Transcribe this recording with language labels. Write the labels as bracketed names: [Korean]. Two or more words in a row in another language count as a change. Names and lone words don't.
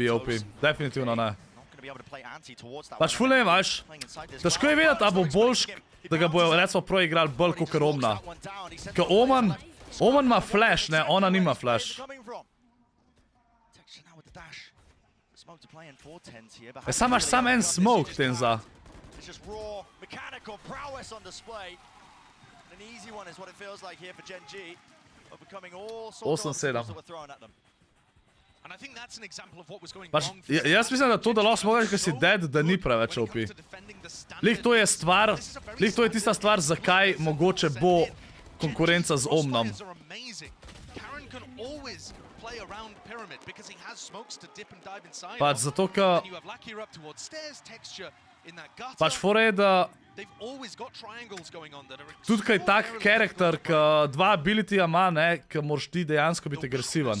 [Slovenian] Definitivno ne. Pač ful ne vem, vaš. Težko je vedeti, a bo boljš, da ga bojo recimo prav igrali bolj kot Omna. Ker Oman ima flash, ne, ona nima flash. Sam imaš sam en smoke ten za. [English] Just raw mechanical prowess on display. An easy one is what it feels like here for Genji, overcoming all sorts of obstacles that were thrown at them. And I think that's an example of what was going [Slovenian] Pač, [English] wrong for [Slovenian] jaz mislim, da to, da lahko smokaš, ker si dead, da ni preveč OP. Lih to je tista stvar, zakaj mogoče bo konkurenca z Omnom. Pač zato, ker pač fora je, da tudi kaj tak karakter, ki dva abilityja ima, ne, ki moraš ti dejansko biti agresiven.